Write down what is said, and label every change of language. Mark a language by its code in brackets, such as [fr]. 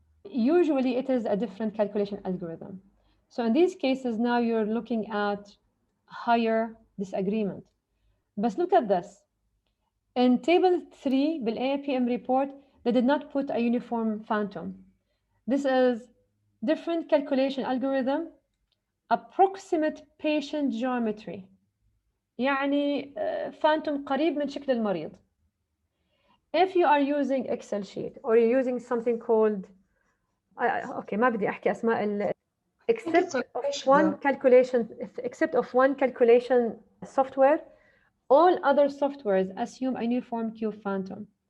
[en] Usually it is a different calculation algorithm. So in these cases now you're looking at higher disagreement. But look at this. In table 3 بالAPM report, they did not put a uniform phantom. This is different calculation algorithm, approximate patient geometry. [ar] يعني phantom قريب من شكل المريض. [en] If you are using Excel sheet or you're using something called okay [ar] ما بدي أحكي أسماء [en] except of one calculation software, all other softwares assume a uniform Q phantom.